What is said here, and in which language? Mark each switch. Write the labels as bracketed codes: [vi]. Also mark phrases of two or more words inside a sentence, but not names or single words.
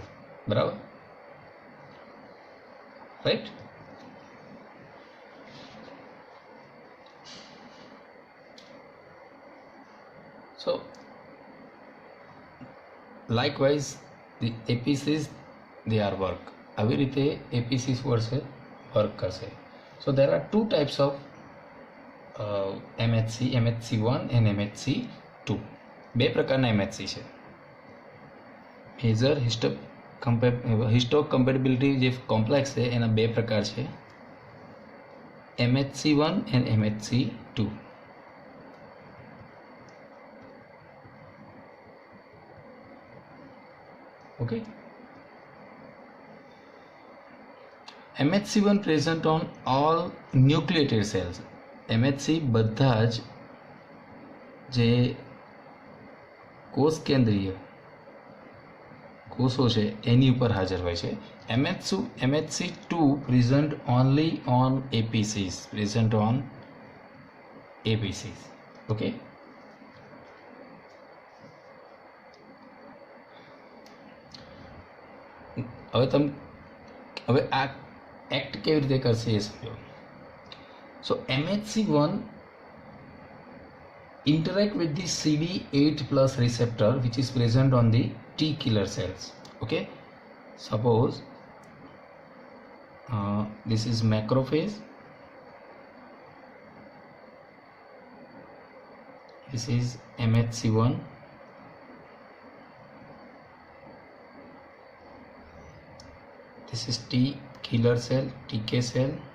[gu] બરાબર, right? [en] So likewise the APCs they are work. [gu] આવી રીતે APCs વર્ક કરશે. [en] So there are two types of MHC, MHC1 and MHC2 [gu] બે પ્રકારના MHC છે. [en] major histocompatibility [gu] જે કોમ્પ્લેક્સ છે એના બે પ્રકાર છે, [en] MHC1 and MHC2. Okay. MHC1 present on all nucleated cells. [gu] MHC બધા જ જે કોષ કેન્દ્રીય કોષો છે એની ઉપર હાજર હોય છે. [en] MHC2 present only on APCs, present on APCs. [gu] Okay. હવે આ એક્ટ કેવી રીતે કરશે એ સમજો. [en] સો MHC1 interact with the CD8 plus receptor which is present on the T killer cells. Okay, suppose this is macrophage, this is MHC1, this is T killer cell, TK cell.